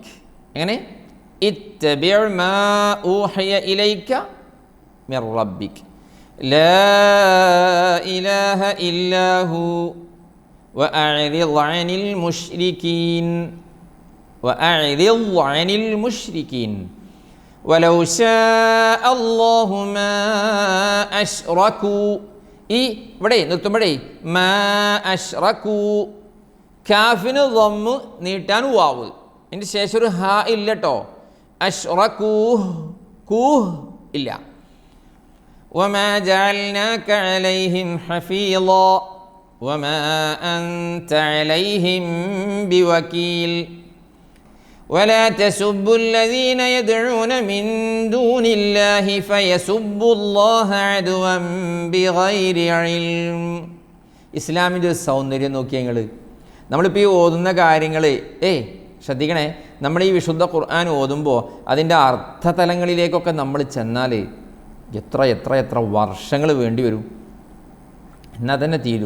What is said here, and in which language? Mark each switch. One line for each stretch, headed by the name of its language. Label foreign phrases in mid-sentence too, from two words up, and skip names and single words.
Arabic: يعني اتبع ما أوحي إليك من ربك لا إله إلا هو وأعرض عن المشركين ولو شاء الله ما أشركوا
Malayalam: ഇവിടെ നിർത്തുമ്പോഴേ
Arabic: ما أشركوا
Malayalam: കാഫിന് ദമ്മ് നീട്ടാൻ വാവ് അതിൻ്റെ ശേഷം ഒരു ഹ ഇല്ല കേട്ടോ. അഷ്റകൂഹ് ഇല്ല.
Arabic: وما جعلناك عليهم حفيظا وما أنت عليهم بوكيل ولا تسبوا الذين يدعون من دون الله فيسبوا الله عدوا بغير علم.
Malayalam: ഇസ്ലാമിൻ്റെ ഒരു സൗന്ദര്യം നോക്കിയാൽ നിങ്ങൾ, നമ്മളിപ്പോൾ ഈ ഓതുന്ന കാര്യങ്ങൾ ശ്രദ്ധിക്കണേ. നമ്മൾ ഈ വിശുദ്ധ ഖുർആൻ ഓതുമ്പോൾ അതിൻ്റെ അർത്ഥതലങ്ങളിലേക്കൊക്കെ നമ്മൾ ചെന്നാൽ എത്ര എത്ര എത്ര വർഷങ്ങൾ വേണ്ടി വരും. എന്നാൽ തന്നെ തീരൂ.